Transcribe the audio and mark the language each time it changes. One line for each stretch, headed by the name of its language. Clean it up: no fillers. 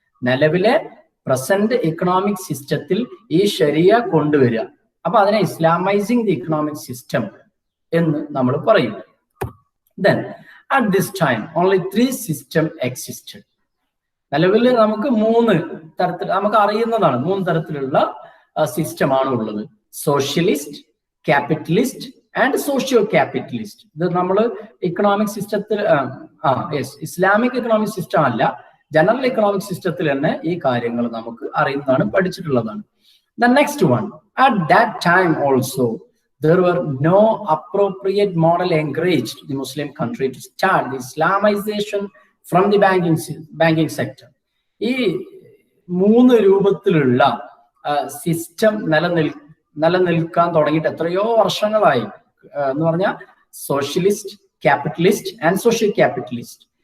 Malayalam: നിലവിലെ present economic സിസ്റ്റത്തിൽ ഈ ശരിയ കൊണ്ടുവരിക. അപ്പൊ അതിനെ
English: Islamizing the economic system
Malayalam: എന്ന് നമ്മൾ പറയും.
English: Then at this time only 3 system existed.
Malayalam: നിലവിൽ നമുക്ക് 3 തരത്തിൽ നമുക്ക് അറിയുന്നതാണ്, 3 തരത്തിലുള്ള സിസ്റ്റമാണ് ഉള്ളത്.
English: Socialist, capitalist and socio capitalist.
Malayalam: ഇത് നമ്മൾ ഇക്കണോമിക് സിസ്റ്റത്തിൽ ഇസ്ലാമിക് ഇക്കണോമിക് സിസ്റ്റം അല്ല, ജനറൽ ഇക്കണോമിക് സിസ്റ്റത്തിൽ തന്നെ ഈ കാര്യങ്ങൾ നമുക്ക് അറിയുന്നതാണ്, പഠിച്ചിട്ടുള്ളതാണ്.
English: The next one, at that time also there were no appropriate model encouraged the Muslim country to start the Islamization from the banking sector.
Malayalam: ഈ 3 രൂപത്തിലുള്ള സിസ്റ്റം നിലനിൽക്കാൻ തുടങ്ങിയിട്ട് എത്രയോ വർഷങ്ങളായി എന്ന് പറഞ്ഞാൽ socialist, capitalist and social capitalist.